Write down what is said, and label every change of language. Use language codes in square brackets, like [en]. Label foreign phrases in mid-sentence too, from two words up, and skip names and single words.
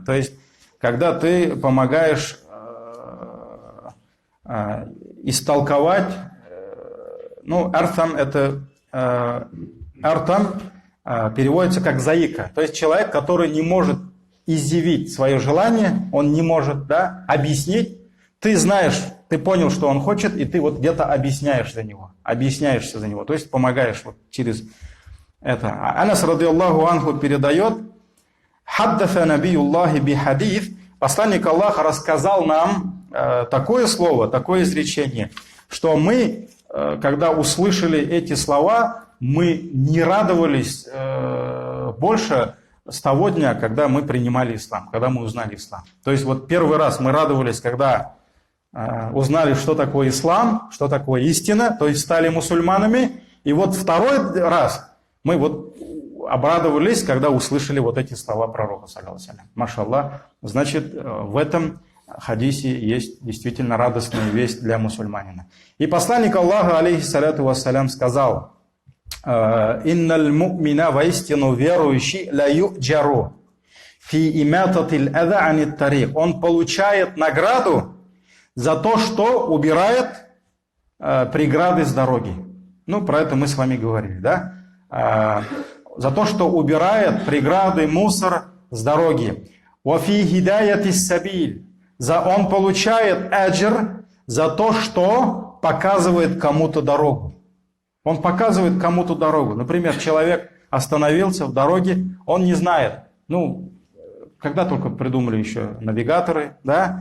[ru] То есть, когда ты помогаешь истолковать, арtham это переводится как заика. То есть человек, который не может изъявить свое желание, он не может, да, объяснить. Ты знаешь, ты понял, что он хочет, и ты вот где-то объясняешься за него. То есть помогаешь вот через это. Анас [ar] رضي الله عنه [ru] передает, [ar] حدثنا نبي الله بحديث, [ru] посланник Аллаха рассказал нам такое слово, такое изречение, что мы, когда услышали эти слова, мы не радовались больше с того дня, когда мы принимали ислам, когда мы узнали ислам. То есть вот первый раз мы радовались, когда узнали, что такое ислам, что такое истина, то есть стали мусульманами. И вот второй раз мы вот обрадовались, когда услышали вот эти слова пророка, [ar] صلى الله عليه وسلم. [ru] Машаллах, значит, в этом хадисе есть действительно радостная весть для мусульманина. И посланник Аллаха, [ar] عليه الصلاة والسلام, [ru] сказал, [ar] «إن المؤمن, [ru] воистину верующий, [ar] لا يؤجر في إماطة الأذى عن الطريق». [ru] Он получает награду за то, что убирает преграды с дороги. Ну, про это мы с вами говорили, да? За то, что убирает преграды, мусор с дороги. [ar] «وفي هداية السبيل». [ru] Он получает аджр за то, что показывает кому-то дорогу. Он показывает кому-то дорогу. Например, человек остановился в дороге, он не знает. Ну, когда только придумали еще навигаторы, да?